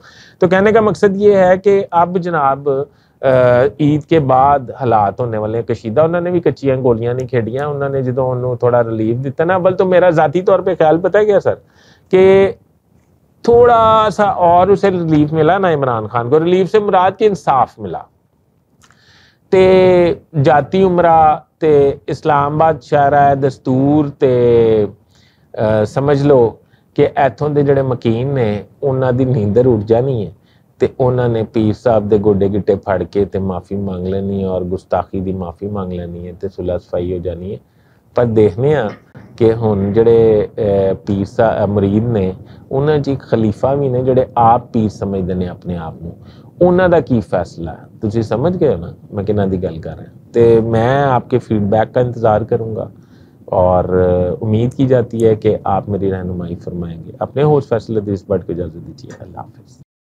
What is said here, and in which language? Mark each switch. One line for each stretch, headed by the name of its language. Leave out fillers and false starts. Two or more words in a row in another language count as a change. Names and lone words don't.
Urdu: تو کہنے کا مقصد یہ ہے کہ اب جناب عید کے بعد حالات ہونے والے کشیدہ، انہوں نے بھی
Punjabi: کچیاں گولیاں نہیں کھیڑیاں،
Urdu: انہوں نے
Punjabi: جدوں انہوں تھوڑا ریلیف دیتا نا،
Urdu: بل تو میرا ذاتی طور پہ خیال پتہ ہے کیا سر، کہ تھوڑا سا اور اسے ریلیف ملا نا عمران خان کو، ریلیف سے مراد کے انصاف ملا
Punjabi: تے جاتی عمرہ تے اسلام آباد شہرہ دستور تے سمجھ لو کہ ایتھوں دے جڑے مکین نے انہاں دی نیندر اٹھ جانی ہے تے انہاں نے پیر صاحب دے گوڈے گٹے پھڑ کے تے معافی مانگ لینی ہے اور گستاخی دی معافی مانگ لینی ہے تے صلح صفائی ہو جانی ہے۔ پر دیکھنے ہاں کہ ہن جڑے پیر صاحب مرید نے انہاں جی خلیفہ بھی نے جڑے آپ پیر سمجھدے نے اپنے آپ نو، انہاں دا کی فیصلہ ہے تسی سمجھ گئے ہو نا میں کنہاں دی گل کر رہا ہوں۔
Urdu: تے میں آپ کے فیڈ بیک کا انتظار کروں گا اور امید کی جاتی ہے کہ آپ میری رہنمائی فرمائیں گے۔ اپنے ہوسٹ فیصل حدیث بٹ کو اجازت دیجیے، اللہ حافظ۔